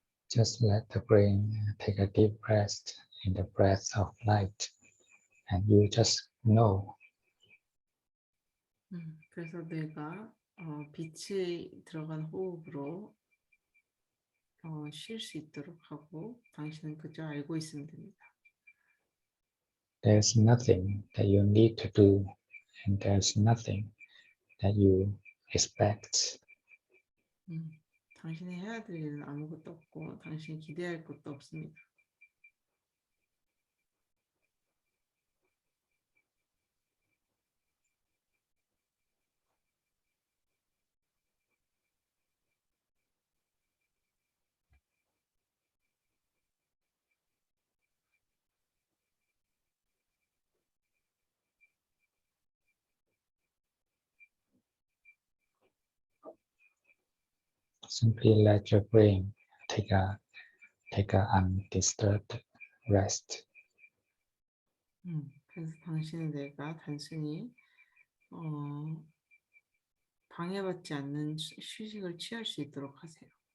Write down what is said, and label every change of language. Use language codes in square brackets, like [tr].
[en] Just let the brain take a deep breath in the breath of light, and you just know. [ko] 그래서 뇌가 빛이 들어간 호흡으로 쉴 수 있도록 하고 당신은 그저 알고 있으면 됩니다. [en] There's nothing that you need to do, and there's nothing that you expect. [ko] 당신이 해야 될 일은 아무것도 없고 당신이 기대할 것도 없습니다. [en] Simply let your brain take a undisturbed rest. [ko] 그래서 당신의 뇌가 단순히 방해받지 않는 휴식을 취할 수 있도록 하세요.